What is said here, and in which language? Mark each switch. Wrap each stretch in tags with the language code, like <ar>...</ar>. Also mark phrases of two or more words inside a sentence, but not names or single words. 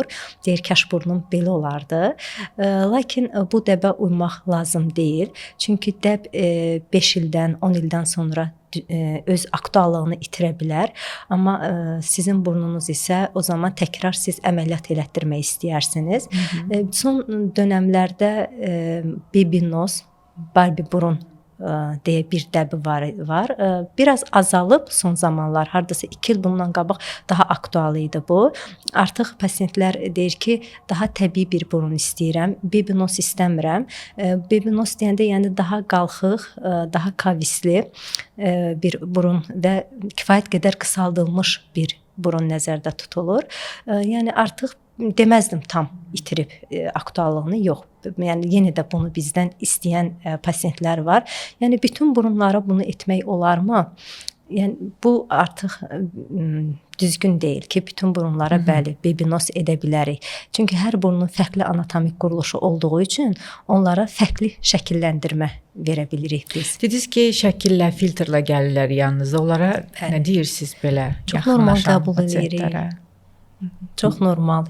<az>Deyir, kaş burnum belə olardı. Lakin bu dəbə uymaq lazım deyil. Çünki dəb 5 ildən, 10 ildən sonra öz aktuallığını itirə bilər. Amma sizin burnunuz isə o zaman təkrar siz əməliyyat elətdirmək istəyirsiniz. Son dönəmlərdə</az> <en>baby nose,</en> <az>Barbie burun deyə bir dəbi var. Biraz azalıb son zamanlar, hardasa 2 il bundan qabaq daha aktual idi bu. Artıq pasiyentlər deyir ki, daha təbii bir burun istəyirəm,</az> <en>baby nose</en> <az>istəmirəm.</az> <en>Baby nose</en> <az>deyəndə yəni daha qalxıq, daha kavisli bir burun və kifayət qədər qısaldılmış bir burun nəzərdə tutulur. Yəni artıq deməzdim tam itirib aktuallığını, yox. Yəni yenə də bunu bizdən istəyən pasiyentlər var. Yəni bütün burunlara bunu etmək olarmı? Yəni bu artıq düzgün deyil ki, bütün burunlara bəli,</az> <en>baby nose</en> <az>edə bilərik. Çünki hər burnun fərqli anatomik quruluşu olduğu üçün onlara fərqli şəkilləndirmə verə bilirik biz. Dediniz ki, şəkillə, filtrlə gəlirlər yanınıza. Onlara nə deyirsiniz belə? Çox normal qəbul edirik. Çox normal.</az>